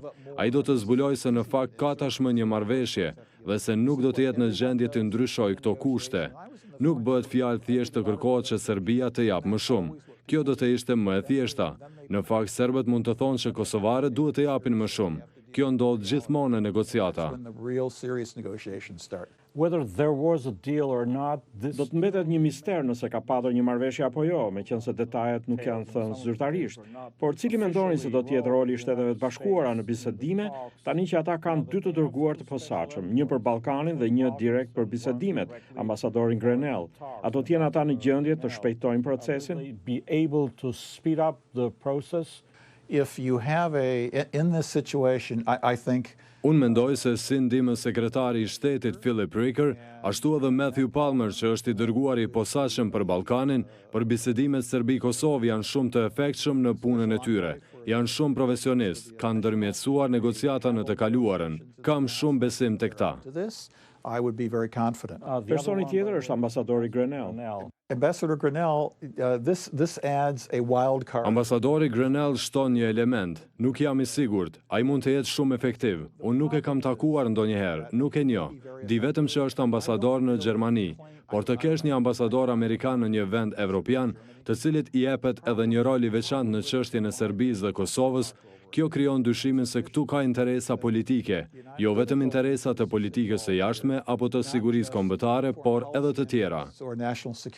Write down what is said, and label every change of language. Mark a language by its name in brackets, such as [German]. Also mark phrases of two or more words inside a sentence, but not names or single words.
[Albanian] Ai do të zbulojë se në fakt ka tashmë një marrëveshje dhe se nuk do të jetë në gjendje të ndryshojë këto kushte. Nuk bëhet fjalë thjesht të kërkohet që Serbia të japë më shumë. Kjo do të ishte më e thjeshta. Në fakt serbët mund të thonë që kosovarët duhet të japin më shumë. Kjo ndodh gjithmonë në negociata. [English] Whether there was a deal or not, [Albanian] Do të mbetet një mister nëse ka patur një marrëveshje apo jo, meqense detajet nuk janë thënë zyrtarisht. Por cili mendoni se do të jetë roli i Shteteve të Bashkuara në bisedime, tani që ata kanë dy të dërguar të posaçëm, një për Ballkanin dhe një direkt për bisedimet, ambasadorin Grenell. A do të jenë ata në gjendje të shpejtojnë procesin? [English] be able to speed up the process? If you have in this situation, I think [Albanian] Unë mendoj se si ndihmës sekretari i shtetit Philip Ricker, ashtu edhe Matthew Palmer që është i dërguar i posaçëm për Ballkanin, për bisedimet Serbi-Kosovë janë shumë të efektshëm në punën e tyre. Janë shumë profesionistë, kanë ndërmjetësuar negociata në të kaluarën. Kam shumë besim tek ta. [English] I would be very confident. [Albanian] Personi tjetër është ambasadori Grenell. [English] Ambassador Grenell, this adds a wild card. [Albanian] Ambasadori Grenell shton një element. Nuk jam i sigurt. Ai mund të jetë shumë efektiv. Unë nuk e kam takuar ndonjëherë, nuk e njoh. Di vetëm që është ambasador në Gjermani. Por të kesh një ambasador amerikan në një vend evropian, të cilit i jepet edhe një rol i veçantë në çështjen e Serbisë dhe Kosovës, kjo krijon dyshimin se këtu ka interesa politike, jo vetëm interesa të politikës së jashtme apo të sigurisë kombëtare, por edhe të tjera.